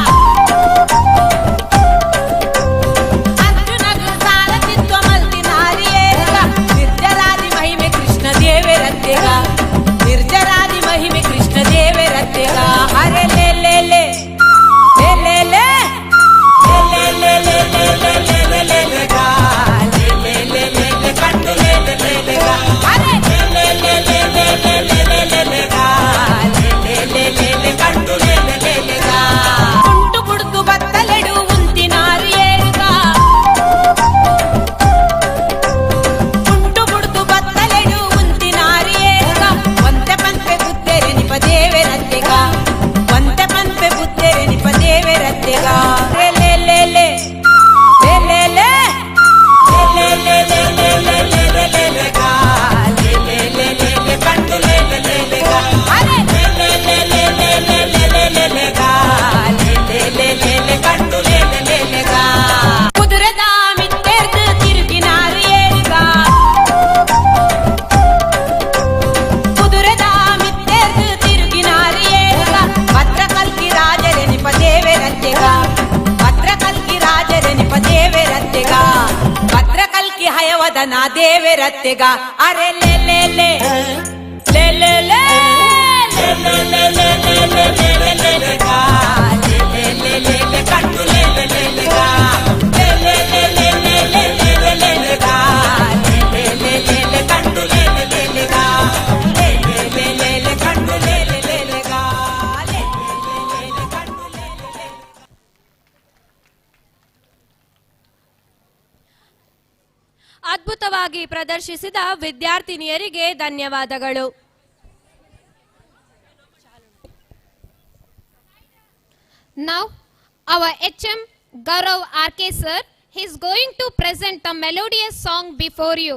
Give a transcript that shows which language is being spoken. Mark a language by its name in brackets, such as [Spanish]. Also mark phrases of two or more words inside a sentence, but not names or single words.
[Tulu] ಅರ್ಜುನಗ ಸಾರಥಿತ್ವ ಮಲ್ತಿನಾರು ಏರುಗ ನಿರ್ಜರಾದಿ ಮಹಿಮೆ ಕೃಷ್ಣ ದೇವರತ್ತೆಗ ನಿರ್ಜರಾದಿ ಮಹಿಮೆ ಕೃಷ್ಣ ದೇವರತ್ತೆಗ ಅರೆ ले ले ले ले ले ले ले ले ले ले ले ले ले ले ले गा ले ले ले ले ले कंडु ले ले ले ले गा अरे ले ले ले ले ले ले ले ले ले ले गा ले ले ले ले ले कंडु ले ले ले ले गा ಕುಂಟು ಕುಡುಕು ಬತ್ತಲೆಡು ಉಂತಿನಾರು ಏರುಗ ಕುಂಟು ಕುಡುಕು ಬತ್ತಲೆಡು ಉಂತಿನಾರು ಏರುಗ ಒಂತೆ ಪಂಪೆ ಬುದ್ಧೆರೆ ನಿಪ ದೇವರತ್ತೆಗ ಒಂತೆ ಪಂಪೆ ಬುದ್ಧೆರೆ ನಿಪ ದೇವರತ್ತೆಗ ಅರೆ ले ले ले ले ले ले ले ले ले ले ले ले ले ले ले गा ले ले ले ले ले कंडु ले ले ले ले गा अरे ले ले ले ले ले ले ले ले ले ले गा ले ले ले ले ले कंडु ले ले ले ले गा ಕುದುರೆದ ಮಿತ್ತೆರ್ದು ತಿರುಗಿನಾರು ಏರುಗ ಕುದುರೆದ ಮಿತ್ತೆರ್ದು ತಿರುಗಿನಾರು ಏರುಗ ಭದ್ರಕಲ್ಕಿ ರಾಜರೆ ನಿಪ ದೇವರತ್ತೆಗ ಭದ್ರಕಲ್ಕಿ ರಾಜರೆ ನಿಪ ದೇವರತ್ತೆಗ ಭದ್ರಕಲ್ಕಿ ಹಯವದನ ದೇವರತ್ತೆಗ ಅರೆ ले ले ले ले ले ले ले ले ले ले ले ले ले ले ले गा ले ले ले ले ले कंडु ले ले ले ले गा ले ले ले ले ले ले ले ले ले गा ले ले ले ले ले कंडु ले ले ले ले गा ले ले ले ले ले कंडु ले ले ले ले गा ले ले ले ले कंडु ले ले ले [Kannada] ಅದ್ಭುತವಾಗಿ ಪ್ರದರ್ಶಿಸಿದ ವಿದ್ಯಾರ್ಥಿನಿಯರಿಗೆ ಧನ್ಯವಾದಗಳು. [English] Now, our HM Gaurav RK sir, he is going to present a melodious song before you.